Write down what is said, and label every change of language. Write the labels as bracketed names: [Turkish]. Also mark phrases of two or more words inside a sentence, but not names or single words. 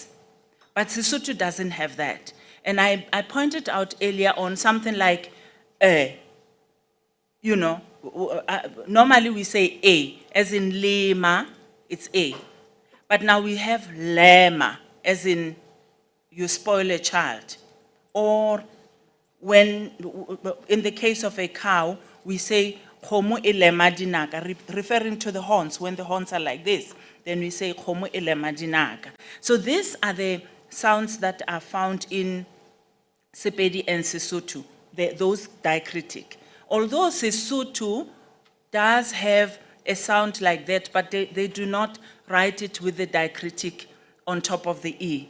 [English] But Sesotho doesn't have that. And I pointed out earlier on something like, normally we say A, as in lema, it's A. But now we have lema, as in you spoil a child. Or when, in the case of a cow, we say, [Southern Sotho] khomo e lema dinaka, [English] referring to the horns. When the horns are like this, then we say, [Southern Sotho] khomo e lema dinaka. [English] So these are the sounds that are found in Sepedi and Sesotho, those diacritic. Although Sesotho does have a sound like that, but they do not write it with the diacritic on top of the E.